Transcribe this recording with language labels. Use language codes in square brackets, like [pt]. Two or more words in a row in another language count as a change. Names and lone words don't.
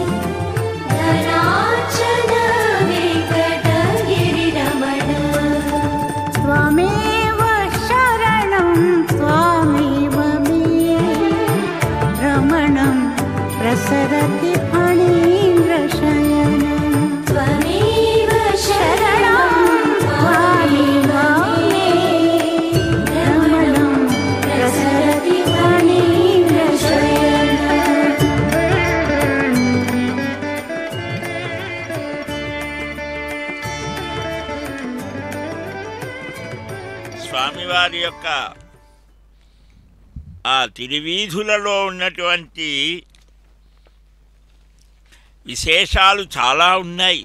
[sa] घनार्चन वेङ्कटगिरिरमण त्वमेव शरणं त्वामेव मे रमणं प्रसरति फणीन्द्रशयन त्वमेव शरणं त्वामेव मे रमणं प्रसरति फणीन्द्रशयन [te] స్వామివారి యొక్క ఆ తిరువీధులలో ఉన్నటువంటి విశేషాలు చాలా ఉన్నాయి.